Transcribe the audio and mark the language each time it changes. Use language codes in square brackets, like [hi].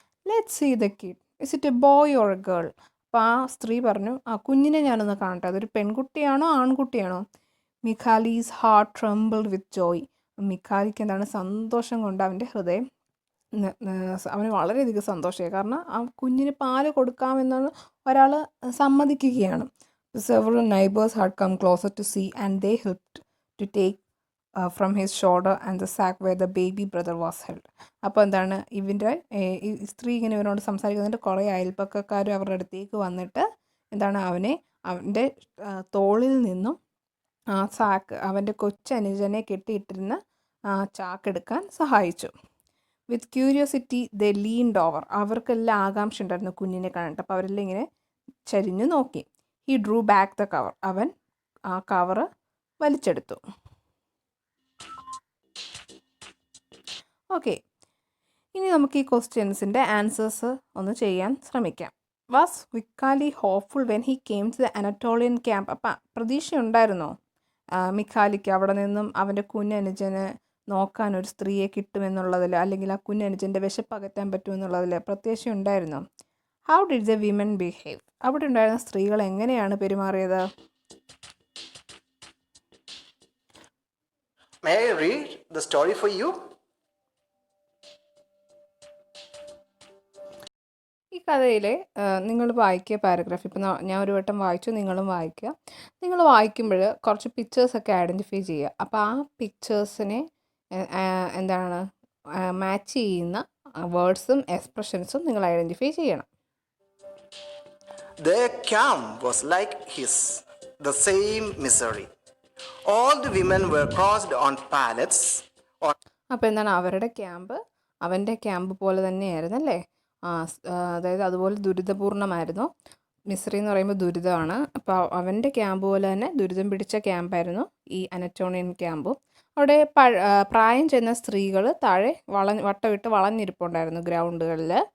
[en] Let's see the kid, is it a boy or a girl? [ml] അപ്പോൾ ആ സ്ത്രീ പറഞ്ഞു, ആ കുഞ്ഞിനെ ഞാനൊന്ന് കാണട്ടെ, അതൊരു പെൺകുട്ടിയാണോ ആൺകുട്ടിയാണോ? [en] Mikhali's heart trembled with joy. [ml] മിഖാലിക്ക് സന്തോഷം കൊണ്ട് അവൻ്റെ ഹൃദയം, അവന് വളരെയധികം സന്തോഷമായി. കാരണം ആ കുഞ്ഞിന് പാല് കൊടുക്കാമെന്നാണ് ഒരാൾ സമ്മതിക്കുകയാണ്. [en] Several neighbors had come closer to see and they helped to take from his shoulder and the sack where the baby brother was held. [ml] അപ്പോൾ ഈ സ്ത്രീ ഇങ്ങനെ ഇവനോട് സംസാരിക്കുന്നതിൻ്റെ കുറേ അയൽപ്പക്കക്കാരും അവരുടെ അടുത്തേക്ക് വന്നിട്ട് അവൻ്റെ തോളിൽ നിന്നും ആ സാക്ക്, അവൻ്റെ കൊച്ചനുജനെ കെട്ടിയിട്ടിരുന്ന ആ ചാക്കെടുക്കാൻ സഹായിച്ചു. [en] With curiosity they leaned over. [ml] അവർക്കെല്ലാം ആകാംക്ഷ ഉണ്ടായിരുന്നു കുഞ്ഞിനെ കണ്ടിട്ട്. അപ്പോൾ അവരെല്ലാം ഇങ്ങനെ ചരിഞ്ഞു നോക്കി. [en] He drew back the cover. [ml] അവൻ ആ കവറ് വലിച്ചെടുത്തു. ഓക്കെ, ഇനി നമുക്ക് ഈ ക്വസ്റ്റ്യൻസിൻ്റെ ആൻസേഴ്സ് ഒന്ന് ചെയ്യാൻ ശ്രമിക്കാം. [en] Was Mikhali hopeful when he came to the Anatolian camp? [ml] അപ്പം പ്രതീക്ഷയുണ്ടായിരുന്നോ മിഖാലിക്ക് അവിടെ നിന്നും അവൻ്റെ കുഞ്ഞനുജന് നോക്കാൻ ഒരു സ്ത്രീയെ കിട്ടുമെന്നുള്ളതിൽ, അല്ലെങ്കിൽ ആ കുഞ്ഞനുജൻ്റെ വിശപ്പകറ്റാൻ പറ്റുമെന്നുള്ളതിൽ പ്രത്യാശയുണ്ടായിരുന്നോ? [en] How did the women behave? [ml] അവിടെ ഉണ്ടായിരുന്ന സ്ത്രീകൾ എങ്ങനെയാണ് പെരുമാറിയത്? [en] May I read the story for you? [ml] ഈ കഥയിലെ നിങ്ങൾ വായിക്കുക പാരഗ്രാഫ്. ഇപ്പം ഞാൻ ഒരു വട്ടം വായിച്ചു, നിങ്ങളും വായിക്കുക. നിങ്ങൾ വായിക്കുമ്പോൾ കുറച്ച് പിക്ചേഴ്സൊക്കെ ഐഡൻറ്റിഫൈ ചെയ്യുക. അപ്പോൾ ആ പിക്ചേഴ്സിനെ എന്താണ് മാച്ച് ചെയ്യുന്ന വേർഡ്സും എക്സ്പ്രഷൻസും നിങ്ങൾ ഐഡൻറ്റിഫൈ ചെയ്യണം. [en] Their camp was like his, the same misery. All the women were crossed on pallets. [ml] അപ്പോൾ എന്താണ് അവരുടെ ക്യാമ്പ് അവൻ്റെ ക്യാമ്പ് പോലെ തന്നെയായിരുന്നു അല്ലേ? അതായത് അതുപോലെ ദുരിതപൂർണ്ണമായിരുന്നു. മിസ്രി എന്ന് പറയുമ്പോൾ ദുരിതമാണ്. അപ്പോൾ അവൻ്റെ ക്യാമ്പ് പോലെ തന്നെ ദുരിതം പിടിച്ച ക്യാമ്പായിരുന്നു ഈ അനറ്റോണിയൻ ക്യാമ്പും. അവിടെ പ്രായം ചെന്ന സ്ത്രീകൾ താഴെ വട്ടമിട്ട് വളഞ്ഞിരിപ്പുണ്ടായിരുന്നു ഗ്രൗണ്ടുകളിൽ.